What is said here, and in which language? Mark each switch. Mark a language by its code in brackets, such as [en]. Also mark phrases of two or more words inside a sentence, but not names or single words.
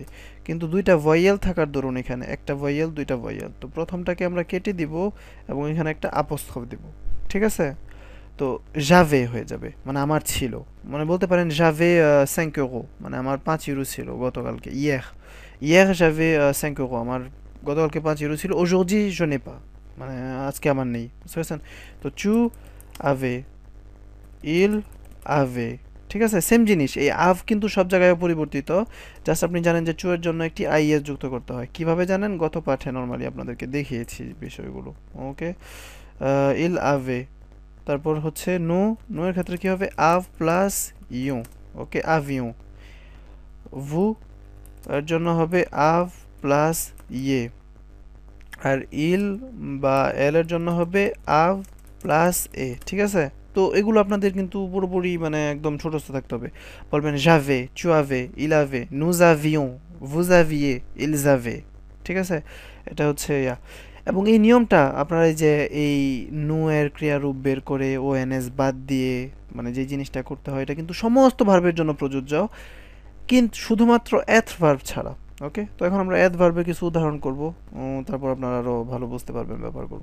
[bn] কিন্তু দুইটা ভয়েল থাকার দরুন এখানে একটা ভয়েল, দুইটা ভয়েল, তো প্রথমটাকে আমরা কেটে দিব এবং এখানে একটা আপস্থ্রফ দিব, ঠিক আছে? তো জাভে হয়ে যাবে, মানে আমার ছিল। মানে বলতে পারেন [fr] j'avais 5 euros, [bn] মানে আমার 5 ইউরো ছিল গতকালকে, ইয়ের। ইয়ের [fr] j'avais 5 euros, [bn] আমার গতকালকে 5 ইউরো ছিল। [fr] aujourd'hui je n'ai pas, [bn] মানে আজকে আমার নেই, বুঝতে পেরেছেন? [fr] তো tu avais, il avait, [bn] ঠিক আছে, সেম জিনিস। এই আভ কিন্তু সব জায়গায় পরিবর্তিত। জাস্ট আপনি জানেন যে চু এর জন্য একটি আইএস যুক্ত করতে হয়। কিভাবে জানেন? গত পাঠে নরমালি আপনাদেরকে দেখিয়েছি বিষয়গুলো। ওকে, [fr] il avait, [bn] তারপর হচ্ছে নু, নু এর ক্ষেত্রে কি হবে? আভ প্লাস ইউ। ওকে, আভিয়ন। ভু এর জন্য হবে আভ প্লাস ইয়ে। আর ইল বা এল এর জন্য হবে আভ প্লাস এ। ঠিক আছে, তো এগুলো আপনাদের কিন্তু পুরোপুরি মানে একদম ছোটস্থ থাকতে হবে। [fr] বলবেন j'avais, tu avais, il avait, nous avions, vous aviez, ils avaient। [bn] ঠিক আছে, এটা হচ্ছে ইয়া। এবং এই নিয়মটা আপনারা এই যে এই নু এর ক্রিয়ারূপ বের করে ওএনএস বাদ দিয়ে মানে যে জিনিসটা করতে হয়, এটা কিন্তু সমস্ত ভার্বের জন্য প্রযোজ্য, কিন্তু শুধুমাত্র এথ ভার্ব ছাড়া। ওকে, তো এখন আমরা এথ ভার্বের কিছু উদাহরণ করব, তারপর আপনারা আরো ভালো বুঝতে পারবেন ব্যাপারগুলো।